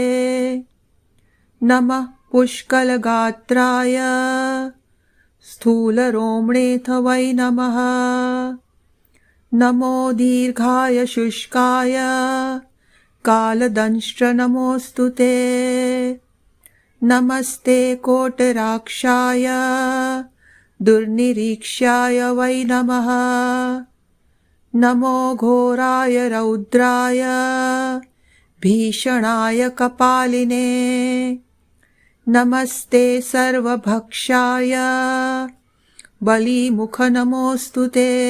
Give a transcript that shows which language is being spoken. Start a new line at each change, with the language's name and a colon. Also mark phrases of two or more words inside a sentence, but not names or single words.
Sanskrit: નમઃ પુષ્કલગાત્રાય સ્થૂલરોમણેથ વૈ નમઃ. નમો દીર્ઘાય શુષ્કાય કાલદંષ્ટ્ર નમોસ્તુ તે. નમસ્તે કોટરાક્ષાય दुर्निरीक्ष्याय वै नमः। नमो घोराय रौद्राय भीषणाय कपालिने। नमस्ते सर्वभक्षाय बलिमुख नमोऽस्तु ते।